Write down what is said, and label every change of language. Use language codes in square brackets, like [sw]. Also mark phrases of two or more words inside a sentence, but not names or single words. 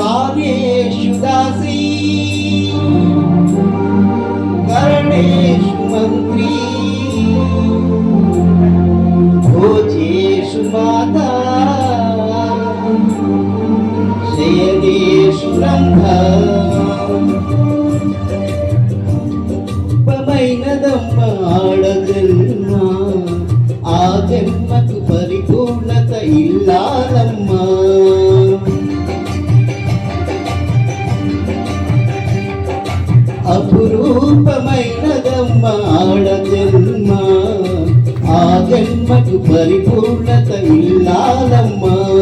[sa] कार्येषु दासी करणेषु मन्त्री भोजेषु माता शयनेषु रम्भा [te] పమైనదమ్మ ఆడజన్మ ఆ జన్మకు పరిపూర్ణత ఇల్లాలమ్మా అపురూపమైనదమ్మ ఆడజన్మ ఆ జన్మకు పరిపూర్ణత ఇల్లాలమ్మా